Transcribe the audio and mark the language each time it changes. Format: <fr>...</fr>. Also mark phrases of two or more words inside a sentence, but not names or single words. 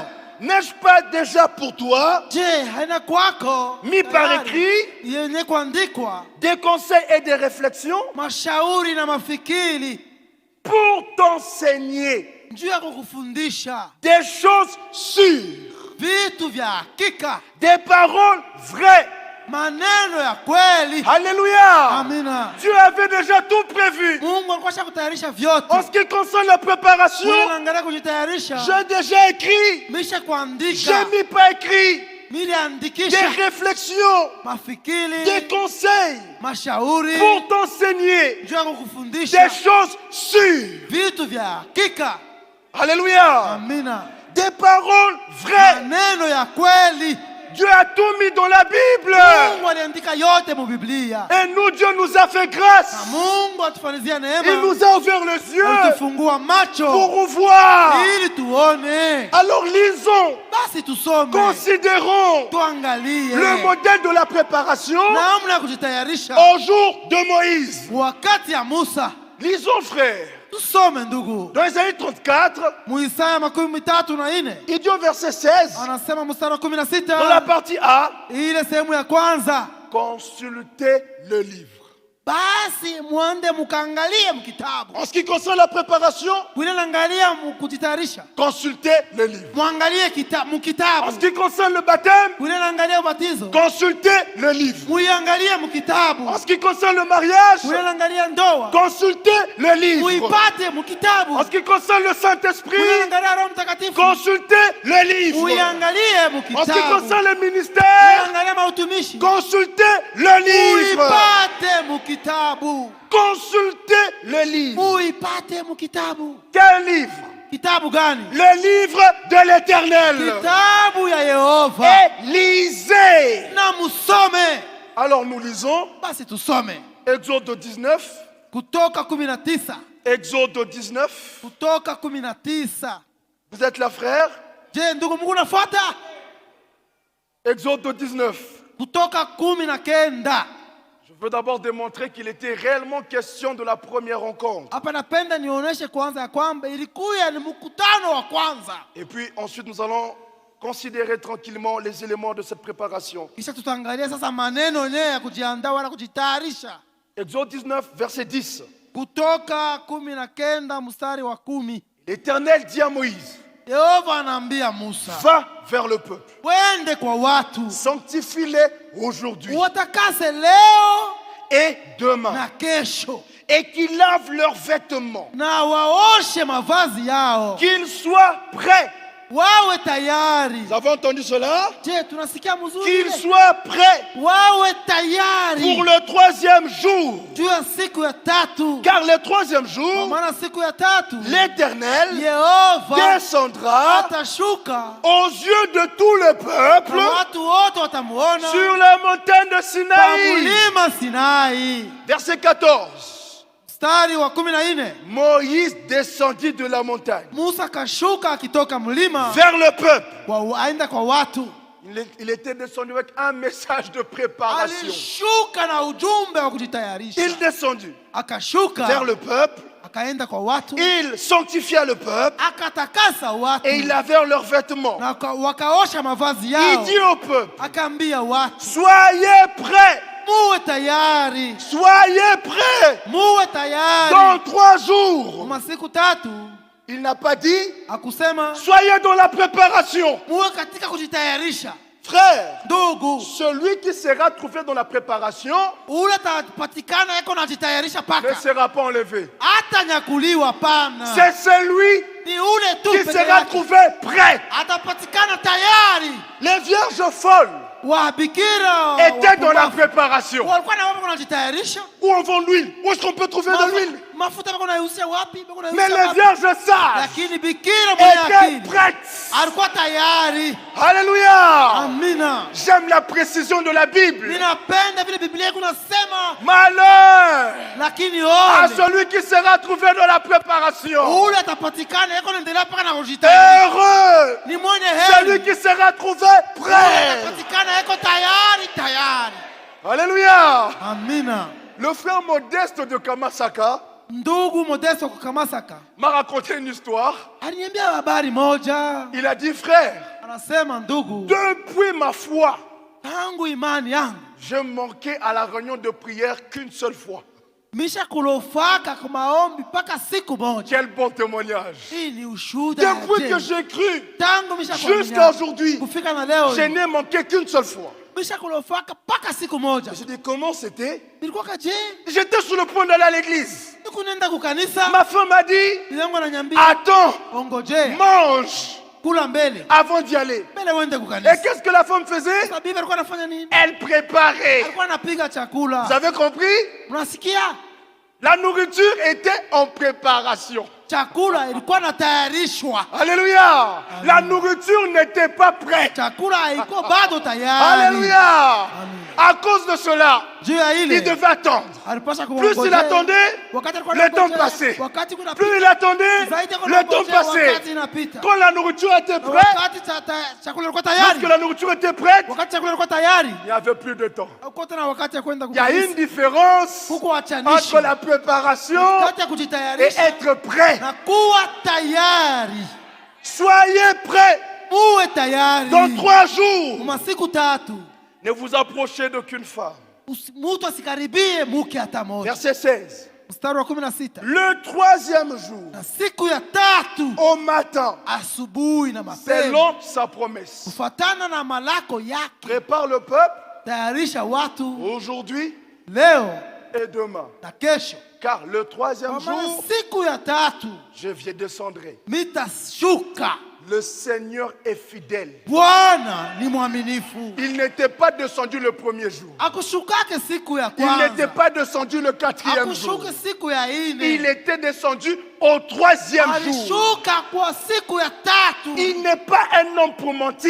<fr>n'ai-je pas déjà pour toi</fr> <sw>Je, haina kwako</sw> <fr>mis par</fr> <sw>tayari</sw> <fr>écrit</fr> <sw>yenye kuandikwa</sw> <fr>des conseils et des réflexions</fr> <sw>mashauri na mafikiri</sw> <fr>pour t'enseigner</fr> <sw>juu ya kukufundisha</sw> <fr>des choses sûres,</fr> <sw>vitu vya hakika,</sw> <fr>des paroles vraies.</fr> <sw>maneno ya kweli.</sw> <fr>Alléluia.</fr> <sw>Amina.</sw> <fr>Dieu avait déjà tout prévu.</fr> <sw>Mungu alikuwa kutayarisha vyote.</sw> <fr>En ce qui concerne la préparation,</fr> <sw>Naangalia kujitayarisha,</sw> <fr>j'ai déjà écrit,</fr> <sw>misha kuandika,</sw> <fr>j'ai mis par écrit des</fr> <sw>miliandikisha</sw> <fr>réflexions,</fr> <sw>mafikiri,</sw> <fr>des conseils</fr> <sw>mashauri</sw> <fr>pour t'enseigner</fr> <sw>juu ya kukufundisha</sw> <fr>des choses sûres.</fr> <sw>vitu vya hakika.</sw> <fr>Alléluia.</fr> <sw>Amina.</sw> <fr>Des paroles vraies.</fr> <sw>Maneno ya kweli.</sw> <fr>Dieu a tout mis dans la Bible.</fr> <sw>Mungu aliandika yote mu Biblia.</sw> <fr>Et nous, Dieu nous a fait grâce.</fr> <sw>Na Mungu atufanyizia neema.</sw> <fr>Il nous a ouvert les yeux</fr> <sw>Alitufungua macho</sw> <fr>pour voir.</fr> <sw>ili tuone.</sw> <fr>Alors lisons,</fr> <sw>Basi tusome,</sw> <fr>considérons</fr> <sw>tuangalie</sw> <fr>le modèle de la préparation</fr> <sw>namna ya kujitayarisha</sw> <fr>au jour de Moïse.</fr> <sw>wakati ya Musa.</sw> <fr>Lisons, frères.</fr> <sw>Tusome ndugu.</sw> <fr>Dans Isaïe 34,</fr> <sw>Isaya 34,</sw> <fr>il dit au verset 16,</fr> <sw>anasema mstari wa 16,</sw> <fr>dans la partie A,</fr> <sw>ile sehemu ya kwanza,</sw> <fr>consultez le livre.</fr> <sw>basi mwende mukaangalie mkitabu.</sw> <fr>En ce qui concerne la préparation,</fr> <sw>Kule naangalia kujitayarisha,</sw> <fr>consultez le livre.</fr> <sw>muangalie</sw> <fr>En ce</fr> <sw>mkitabu.</sw> <fr>qui concerne le baptême,</fr> <sw>Kule naangalia ubatizo,</sw> <fr>consultez le livre.</fr> <sw>muiangalie mkitabu.</sw> <fr>En ce qui concerne le mariage,</fr> <sw>Kule naangalia ndoa,</sw> <fr>consultez le livre.</fr> <sw>muipate mkitabu.</sw> <fr>En ce qui concerne le</fr> <sw>Kule</sw> <fr>Saint-Esprit,</fr> <sw>naangalia Roho Mtakatifu,</sw> <fr>consultez le livre.</fr> <sw>muiangalie</sw> <fr>En ce qui</fr> <sw>mkitabu.</sw> <fr>concerne le ministère,</fr> <sw>Muangalie mautumishi,</sw> <fr>consultez le livre.</fr> <sw>muipate mkitabu.</sw> <fr>Consultez le livre.</fr> <sw>Muipate mkitabu.</sw> <fr>Quel livre?</fr> <sw>Kitabu gani?</sw> <fr>Le livre de l'Éternel.</fr> <sw>Kitabu ya Yehova.</sw> <fr>Et lisez.</fr> <sw>Na musome.</sw> <fr>Alors nous lisons</fr> <sw>Basi tusome</sw> <fr>Exode 19.</fr> <sw>Kutoka 19.</sw> <fr>Exode 19.</fr> <sw>Kutoka 19.</sw> <fr>Vous êtes là, frère?</fr> <sw>Je, ndugu Mungu nafuata?</sw> <fr>Exode 19.</fr> <sw>Kutoka 19.</sw> <fr>Je veux d'abord démontrer qu'il était réellement question de la première rencontre.</fr> <sw>Hapa napenda nionyeshe kwanza ya kwamba ilikuwa ni mkutano wa kwanza.</sw> <fr>Et puis ensuite nous allons considérer tranquillement les éléments de cette préparation.</fr> <sw>Kisha tutaangalia sasa maneno yenyewe ya kujiandaa wala kujitayarisha.</sw> <fr>Exode 19, verset 10.</fr> <sw>Kutoka 19 mstari wa 10.</sw> <fr>L'Éternel dit à Moïse,</fr> <sw>Yehova anaambia Musa,</sw> <fr>va vers le peuple,</fr> <sw>wende kwa watu,</sw> <fr>sanctifie-les aujourd'hui</fr> <sw>watakase leo</sw> <fr>et demain,</fr> <sw>na kesho,</sw> <fr>et qu'ils lavent leurs vêtements,</fr> <sw>na waoshe mavazi yao,</sw> <fr>qu'ils soient prêts</fr> <sw>wawe tayari.</sw> <fr>Vous avez entendu cela?</fr> <sw>Je, tunasikia mzuri.</sw> <fr>Qu'ils soient prêts</fr> <sw>Wawe tayari.</sw> <fr>pour le troisième jour.</fr> <sw>Juu ya siku ya tatu.</sw> <fr>Car le troisième</fr> <sw>Kwa</sw> <fr>jour,</fr> <sw>maana siku ya tatu</sw> <fr>l'Éternel</fr> <sw>Yehova</sw> <fr>descendra</fr> <sw>atashuka</sw> <fr>aux yeux de tout le peuple</fr> <sw>na watu wote watamuona</sw> <fr>sur la montagne de</fr> <sw>kwa</sw> <fr>Sinaï.</fr> <sw>mlima Sinai.</sw> <fr>Verset 14.</fr> <sw>Mstari wa 14.</sw> <fr>Moïse descendit de la montagne</fr> <sw>Musa kashuka akitoka mlima</sw> <fr>vers le peuple.</fr> <sw>aenda kwa watu.</sw> <fr>Il était descendu avec un message de préparation.</fr> <sw>Alishuka na ujumbe wa kujitayarisha.</sw> <fr>Il descendit</fr> <sw>Akashuka</sw> <fr>vers le peuple.</fr> <sw>akaenda kwa watu.</sw> <fr>Il sanctifia le peuple</fr> <sw>Akatakasa watu.</sw> <fr>et il lavait leurs vêtements.</fr> <sw>Na wakaosha mavazi</sw> <fr>Il</fr> <sw>yao.</sw> <fr>dit au peuple,</fr> <sw>Akaambia watu,</sw> <fr>soyez prêts,</fr> <sw>muwe tayari.</sw> <fr>soyez prêts.</fr> <sw>Muwe tayari.</sw> <fr>Dans 3 jours,</fr> <sw>Masiku tatu</sw> <fr>il n'a pas dit,</fr> <sw>akusema</sw> <fr>soyez dans la préparation.</fr> <sw>muwe katika kujitayarisha.</sw> <fr>Frère,</fr> <sw>Ndugu,</sw> <fr>celui qui sera trouvé dans la préparation</fr> <sw>ule atapatikana yako najitayarisha</sw> <fr>ne</fr> <sw>paka</sw> <fr>sera pas enlevé.</fr> <sw>hata nyakuliwa pana.</sw> <fr>C'est celui</fr> <sw>Ni ule tu</sw> <fr>qui</fr> <sw>peke</sw> <fr>sera</fr> <sw>yake</sw> <fr>trouvé prêt.</fr> <sw>atapatikana tayari.</sw> <fr>Les vierges folles</fr> <sw>Wabikira</sw> <fr>étaient dans la</fr> <sw>wapumbavu</sw> <fr>préparation.</fr> <sw>walikuwa na wapo wanajitayarisha.</sw> <fr>Où on vend l'huile? Où est-ce qu'on peut trouver de l'huile?</fr> <sw>Mafuta bako nauzia wapi? Bako nauzia</sw> <fr>Mais les</fr> <sw>wapi?</sw> <fr>vierges sages</fr> <sw>Lakini bikira mwenye</sw> <fr>étaient</fr> <sw>akili</sw> <fr>prêtes.</fr> <sw>alikuwa tayari.</sw> <fr>Alléluia.</fr> <sw>Amina.</sw> <fr>J'aime la précision de la Bible.</fr> <sw>Ninapenda vile Biblia kunasema,</sw> <fr>Malheur</fr> <sw>lakini</sw> <fr>à</fr> <sw>ole</sw> <fr>celui qui sera trouvé dans la préparation.</fr> <sw>ule atapatikana yako naendelea paka na kujitayarisha.</sw> <fr>Heureux</fr> <sw>Ni mwenye</sw> <fr>celui</fr> <sw>heri</sw> <fr>qui sera trouvé</fr> <sw>ule</sw> <fr>prêt.</fr> <sw>atapatikana yako tayari tayari.</sw> <fr>Alléluia.</fr> <sw>Amina.</sw> <fr>Le frère Modeste de Kamasaka</fr> <sw>Ndugu Modesto kukamasaka</sw> <fr>m'a raconté une histoire.</fr> <sw>aliniambia habari moja.</sw> <fr>Il a dit, frère,</fr> <sw>Anasema, ndugu,</sw> <fr>depuis ma foi,</fr> <sw>tangu imani yangu</sw> <fr>je manquais à la réunion de prière qu'une seule fois.</fr> <sw>misha kulofaka kwa maombi mpaka siku moja.</sw> <fr>Quel bon témoignage.</fr> <sw>Hii ni ushuhuda.</sw> <fr>Depuis que j'ai cru</fr> <sw>tangu misha</sw> <fr>jusqu'à aujourd'hui,</fr> <sw>kufika na leo</sw> <fr>je n'ai manqué qu'une seule fois.</fr> <sw>misha kulofaka mpaka siku moja.</sw> <fr>J'ai dit, comment c'était?</fr> <sw>Nilikuwa kaje?</sw> <fr>J'étais sur le point d'aller à l'église.</fr> <sw>Nikunenda kukanisa.</sw> <fr>Ma femme m'a dit,</fr> <sw>Yangu ananiambia,</sw> <fr>attends,</fr> <sw>ongoje,</sw> <fr>mange</fr> <sw>kula mbele.</sw> <fr>avant d'y aller.</fr> <sw>Mbele uende</sw> <fr>Et</fr> <sw>kukanisa.</sw> <fr>qu'est-ce que la femme faisait?</fr> <sw>Sasa bibi alikuwa anafanya nini?</sw> <fr>Elle préparait.</fr> <sw>Alikuwa anapiga chakula.</sw> <fr>Vous avez compris?</fr> <sw>Unasikia?</sw> <fr>La nourriture était en préparation.</fr> <sw>Chakula ilikuwa inatayarishwa.</sw> <fr>Alléluia. La nourriture n'était pas prête.</fr> <sw>Chakula haiko bado tayari.</sw> <fr>Alléluia. À cause de cela,</fr> <sw>Juu ya</sw> <fr>il</fr> <sw>ile</sw> <fr>devait attendre.</fr> <sw>alipaswa</sw> <fr>Plus il</fr> <sw>kuongojea.</sw> <fr>attendait,</fr> <sw>Wakati alikuwa</sw> <fr>le temps</fr> <sw>anangojea,</sw> <fr>passait.</fr> <sw>wakati kuna</sw> <fr>Plus il attendait,</fr> <sw>zaidi alikuwa</sw> <fr>le temps</fr> <sw>anangojea,</sw> <fr>passait.</fr> <sw>wakati inapita.</sw> <fr>Quand la nourriture était</fr> <sw>Na</sw> <fr>prête,</fr> <sw>wakati chakula ilikuwa tayari.</sw> <fr>lorsque la nourriture était prête,</fr> <sw>Wakati chakula ilikuwa tayari.</sw> <fr>il n'y avait plus de temps.</fr> <sw>Hakuwa tena wakati ya kwenda</sw> <fr>Il y a</fr> <sw>kukanisa.</sw> <fr>une différence</fr> <sw>Huko wachanishi.</sw> <fr>entre la préparation</fr> <sw>Wakati ya</sw> <fr>et</fr> <sw>kujitayarisha</sw> <fr>être prêt.</fr> <sw>na kuwa tayari.</sw> <fr>Soyez prêts.</fr> <sw>Uwe tayari.</sw> <fr>Dans 3 jours,</fr> <sw>Masiku tatu.</sw> <fr>ne vous approchez d'aucune femme.</fr> <sw>Mtu asikaribie mke hata moja.</sw> <fr>Verset 16.</fr> <sw>Mstari wa 16.</sw> <fr>Le 3e jour,</fr> <sw>Na siku ya tatu</sw> <fr>au matin,</fr> <sw>asubuhi na mapema,</sw> <fr>selon sa promesse,</fr> <sw>kufuatana na malako yake,</sw> <fr>prépare le peuple</fr> <sw>tayarisha watu</sw> <fr>aujourd'hui</fr> <sw>leo</sw> <fr>et demain.</fr> <sw>na kesho.</sw> <fr>Car le 3e</fr> <sw>Kwa maana</sw> <fr>jour,</fr> <sw>siku ya tatu</sw> <fr>je descendrai.</fr> <sw>mitashuka.</sw> <fr>Le Seigneur est fidèle.</fr> <sw>Bwana ni mwaminifu.</sw> <fr>Il n'était pas descendu le 1er jour.</fr> <sw>Akushukake siku ya</sw> <fr>Il n'était</fr> <sw>kwanza.</sw> <fr>pas descendu le 4e jour.</fr> <sw>Akushuke siku ya</sw> <fr>Il</fr> <sw>ine.</sw> <fr>était descendu au 3e jour.</fr> <sw>Alishuka kwa siku ya tatu.</sw> <fr>Il n'est pas un homme pour mentir,</fr>